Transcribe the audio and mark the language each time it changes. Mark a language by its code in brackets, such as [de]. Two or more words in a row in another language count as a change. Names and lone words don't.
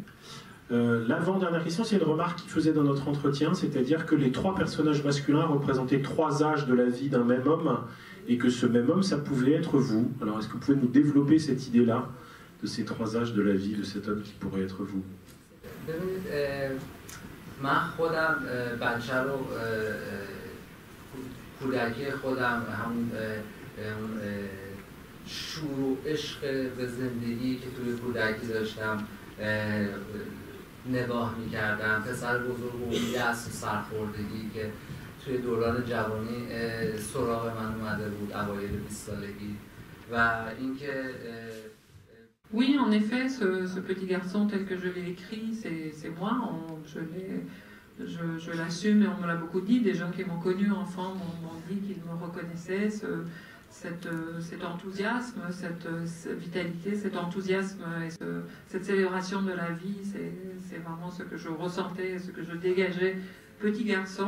[fr] L'avant-dernière question, c'est une remarque qu'il faisait dans notre entretien, c'est-à-dire que les 3 personnages masculins représentaient 3 âges de la vie d'un même homme, et que ce même homme, ça pouvait être vous. Alors est-ce que vous pouvez nous développer cette idée-là, de ces 3 âges de la vie de cet homme qui pourrait être vous? [fa] من خودم بچه رو کودکی خودم همون شور و عشق به زندگی که توی کودکی داشتم نگاه می‌کردم، پسر بزرگ و یأس و سرخوردگی که توی دوران جوانی سراغ من اومده بود اوایل 20 سالگی و اینکه [fr] Oui, en effet, ce petit garçon tel que je l'ai écrit, c'est moi. Je l'assume et on me l'a beaucoup dit. Des gens qui m'ont connu enfant m'ont dit qu'ils me reconnaissaient. Cet enthousiasme, cette vitalité, cet enthousiasme et cette célébration de la vie, c'est vraiment ce que je ressentais, ce que je dégageais petit garçon.